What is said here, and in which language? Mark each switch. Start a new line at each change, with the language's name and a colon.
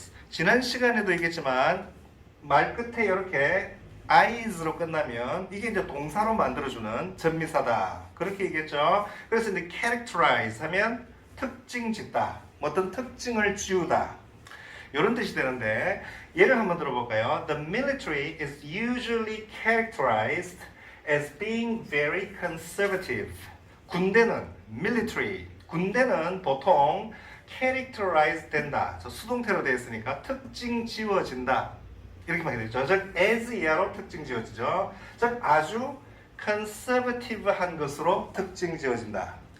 Korean: 지난 시간에도 얘기했지만 말 끝에 이렇게 is로 끝나면 이게 이제 동사로 만들어주는 전미사다. 그렇게 얘기했죠. 그래서 이제 characterize 하면 특징 짓다. 어떤 특징을 지우다. 이런 뜻이 되는데 예를 한번 들어볼까요?
English: The military is usually characterized as being very conservative.
Korean: 군대는 military. 군대는 보통 characterize 된다. 저 수동태로 되어 있으니까 특징 지워진다. 이렇게 말이 되죠. 즉 as 이하로 특징 지워지죠. 즉 아주 conservative한 것으로 특징 지워진다.